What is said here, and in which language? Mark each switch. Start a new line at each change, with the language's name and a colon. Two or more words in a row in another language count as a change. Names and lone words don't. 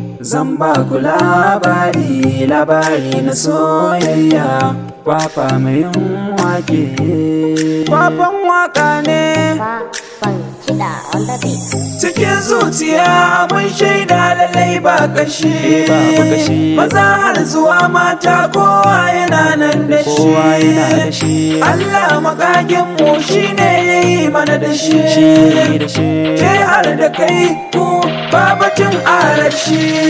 Hausa: Zan ba ku labari, labari na soyayya, kwakwa mai yin wake. Kwakwan waka ne. Kwakwan kiɗa
English: on the beat.
Hausa: Cikin zuciya mun shaida lallai ba kashi. Babu kashi. Maza har zuwa mata kowa yana nan da shi. Kowa yana da shi. Allah makagin mu shi ne ya yi mana da shi. Shi da shi. Ke har da kai ku ba batun arashi.